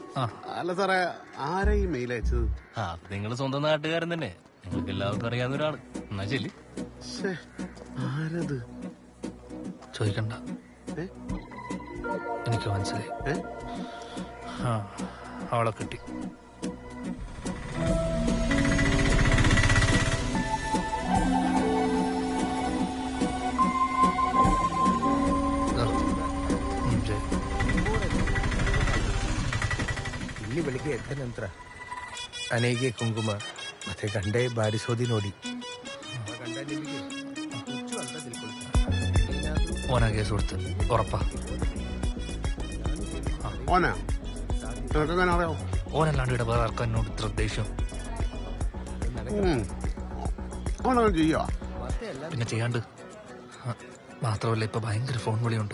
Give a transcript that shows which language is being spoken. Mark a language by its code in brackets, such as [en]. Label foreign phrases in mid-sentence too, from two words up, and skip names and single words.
[ml] അല്ല സാറേ, ആരാ ഈ മെയിൽ അയച്ചത്? നിങ്ങൾ സ്വന്തം നാട്ടുകാരൻ തന്നെ, നിങ്ങൾക്ക് എല്ലാവർക്കും അറിയാവുന്ന ഒരാള്. എന്നാ ശരി. ആരത് ചോദിക്കണ്ട, എനിക്ക് മനസ്സിലായി. അവളെ കിട്ടി. [kn] ಇಲ್ಲಿ ಬೆಳಿಗ್ಗೆ ಎದ್ದ ನಂತರ ಅನೆಗೆ ಕುಂಕುಮ ಮತ್ತೆ ಗಂಡೆ ಬಾರಿಸೋದಿ ನೋಡಿ [ml] ഓനാ കേസ് കൊടുത്ത് ഉറപ്പാ. ഓനല്ലാണ്ട് ഇവിടെ വേറെ ആർക്കും എന്നോട് ഇത്ര ദേഷ്യം. പിന്നെ ചെയ്യാണ്ട് മാത്രമല്ല, ഇപ്പൊ ഭയങ്കര ഫോൺ വിളിയുണ്ട്.